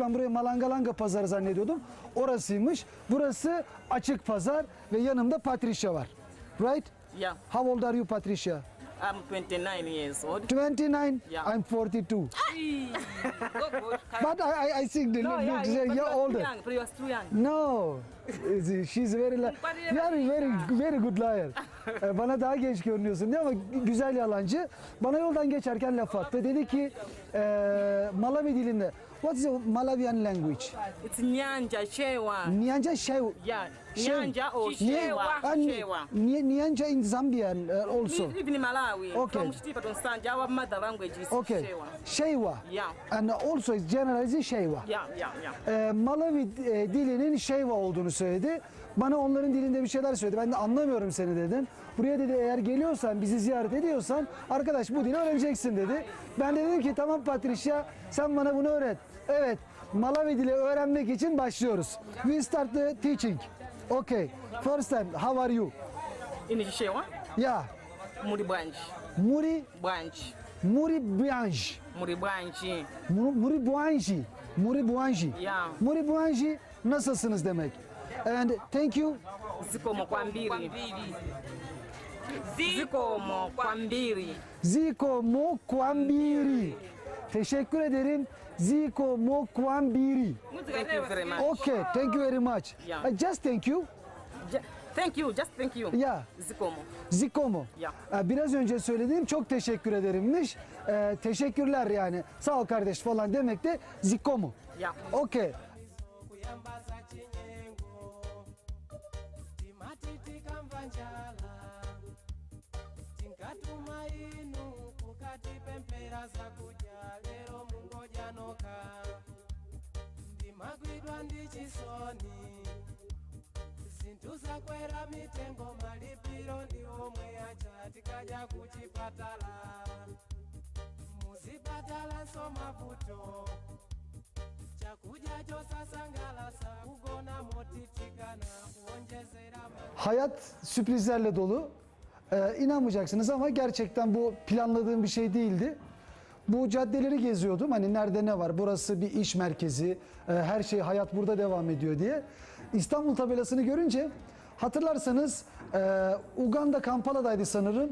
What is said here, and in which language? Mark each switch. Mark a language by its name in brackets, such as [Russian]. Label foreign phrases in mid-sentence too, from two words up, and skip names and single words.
[Turkish] Ben burayı Malangalanga pazarı zannediyordum. Orasıymış. Burası açık pazar ve yanımda Patricia var. [English] Right? Yeah. How old are you, Patricia? I'm 29 years old. 29. Yeah. I'm 42. Good, good. But I think the No, yeah, looks but you're you are too older. young, but you are too young. No. She's very good liar. [Turkish] Bana daha genç görünüyorsun diye ama güzel yalancı. Bana yoldan geçerken laf attı. Dedi ki Malawi dilinde [English] what is the Malawian language? It's Nyanja, Shewa. Nyanja Shewa. Yeah, Shewa. Nyanja or Nye- Shewa. and Shewa. Nyanja in Zambian also. We live in Malawi. Okay. From Stipa to Sanja, our mother language is Okay. Shewa. Shewa. Yeah. And also it's generalized Shewa. Yeah, yeah, yeah. [Turkish] Malawi dilinin Shewa olduğunu söyledi. Bana onların dilinde bir şeyler söyledi. Ben de anlamıyorum seni dedim. Buraya dedi eğer geliyorsan, bizi ziyaret ediyorsan arkadaş bu dili öğreneceksin dedi. Ben de dedim ki tamam Patricia sen bana bunu öğret. Evet Malawi dili öğrenmek için başlıyoruz. [English] We start the teaching. Okay. First time, how are you? [Nyanja] Inigishewa. [English] Yeah. [Nyanja] Muri bwanji. Muri Bwanji. Bwanji. Muri bwanji. Muri Bwanji. Muri Bwanji. [English] Yeah. [Nyanja] Muri Bwanji [Turkish] nasılsınız demek. [English] And thank you. [Nyanja] Zikomo kwambiri. Zikomo kwambiri. Ziko Mokwambiri. [Turkish] Teşekkür ederim. [Nyanja] Ziko Mokwambiri. [English] Thank you very much. Okay, thank you very much. Yeah. Just thank you. Thank you, just thank you. Yeah. [Nyanja] Zikomo. Zikomo. Ya. [Turkish] Biraz önce söylediğim çok teşekkür ederimmiş. Teşekkürler yani. Sağ ol kardeş falan demek de zikomo. Ya. [English] Okay. [Nyanja] kuyambaza chinyengo timati tikamva njala tinkatuma inu kukatipempera zakudya lero mungojanoka ndimagwidwa ndi chisoni zinthu zakwera mitengo malipiro ndi omwe aja tikaja kuchipatala muzipatalanso mavuto chakudya chosasangalasa kugona motitikana kuonjezera [Turkish] Hayat sürprizlerle dolu. İnanmayacaksınız ama gerçekten bu planladığım bir şey değildi. Bu caddeleri geziyordum. Hani nerede ne var? Burası bir iş merkezi. Her şey hayat burada devam ediyor diye. İstanbul tabelasını görünce hatırlarsanız Uganda Kampala'daydı sanırım.